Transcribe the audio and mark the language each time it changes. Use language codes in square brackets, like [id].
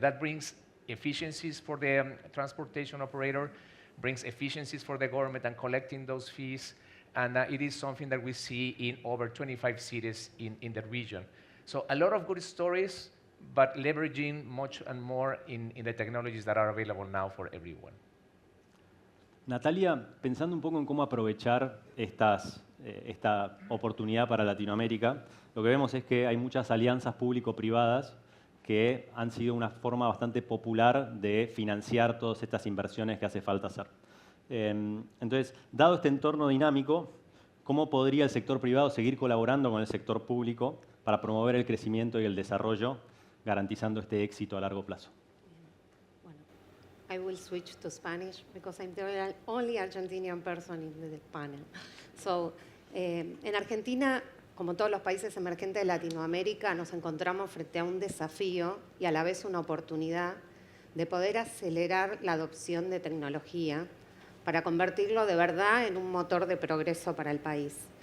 [en] That brings efficiencies for the transportation operator, brings efficiencies for the government and collecting those fees, and it is something that we see in over 25 cities in the region. So a lot of good stories, but leveraging much and more in the technologies that are available now for everyone. [es] Natalia, pensando un poco en cómo aprovechar esta oportunidad para Latinoamérica, lo que vemos es que hay muchas alianzas público-privadas que han sido una forma bastante popular de financiar todas estas inversiones que hace falta hacer. Entonces, dado este entorno dinámico, ¿cómo podría el sector privado seguir colaborando con el sector público para promover el crecimiento y el desarrollo, garantizando este éxito a largo plazo? [en] I will switch to Spanish because I'm the only Argentinian person in the panel. [es] So, en Argentina, como todos los países emergentes de Latinoamérica, nos encontramos frente a un desafío y a la vez una oportunidad de poder acelerar la adopción de tecnología para convertirlo de verdad en un motor de progreso para el país.